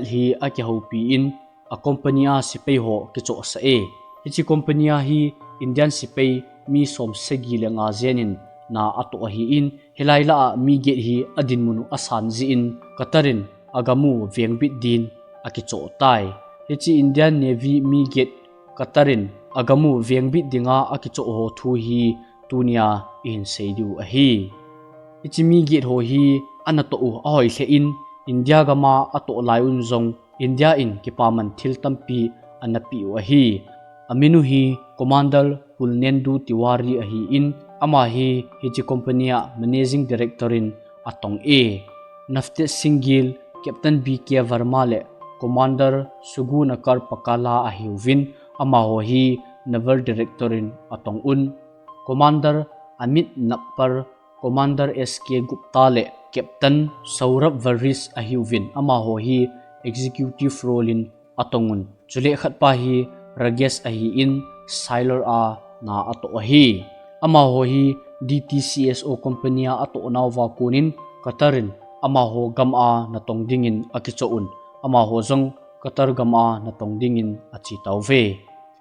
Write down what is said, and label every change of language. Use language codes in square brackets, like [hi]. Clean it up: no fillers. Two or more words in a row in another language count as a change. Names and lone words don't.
[tcz] hi aki ho pi in a company a sipai ho kicho sa e hichi company a hi Indian sipai mi som segi le nga zenin na ato hi in hilaila mi ge hi adin munu asan ji in Qatarin agamu vengbit din akicho tai hichi Indian Navy mi get Qatarin agamu vengbit dinga akicho ho thu hi tunia in seidu a hi hichi mi get ho hi anato u ahoi hle in India gama ato laiun zong India in kipaman thil tampi anapi wa hi aminu hi commander Pulnendu Tiwari a hi in ama hi hichi company a [en] managing director [tcz] in atong e nafte singgil captain BK Verma le commander Sugunakar Pakala a hi win ama ho hi [en] naval director [tcz] in atong un commander Amit Napar commander SK Gupta le captain Saurabh Varis a hi win ama ho hi [en] executive role [tcz] in atongun chule khat pa hi Ragesh a hi in sailor a na ato hi ama ho hi DTCSO company a ato nawa kunin Qatarin ama ho gam a na tongdingin akichoun ama ho zong Qatar gam a na tongdingin achi tawve